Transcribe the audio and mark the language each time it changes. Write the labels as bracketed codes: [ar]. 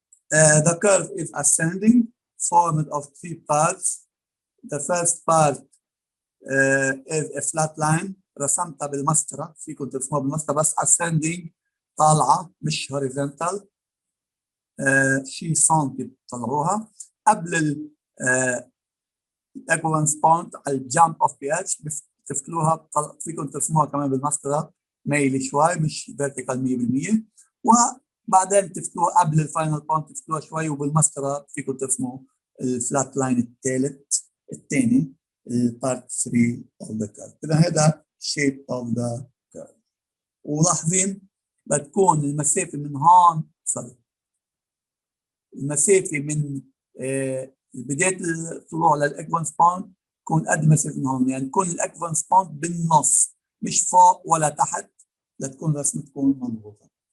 [en] The curve is ascending, formed of 3 parts. The first part is a flat line [ar] رسمتها بالمسطرة، فيكم ترسموها بالمسطرة بس ascending طالعة مش horizontal. شي سنتي بتطلعوها قبل equivalence point على الجامب اوف بي اتش بتفتلوها، فيكم ترسموها كمان بالمسطرة ميلي شوي مش فيرتيكال 100%، وبعدين تفتلوها قبل الفاينل بوينت تفتلوها شوي، وبالمسطرة فيكم ترسموا الفلات لاين الثاني البارت 3 [en] of the curve. [ar] إذا هذا [en] shape of the curve. [ar] ولاحظين بتكون المسافة من هون المسافة من بداية الطلوع للإكفالنس بوينت تكون قد مسافة من هون، يعني تكون الإكفالنس بوينت بالنص مش فوق ولا تحت لتكون رسمتكم مضبوطة.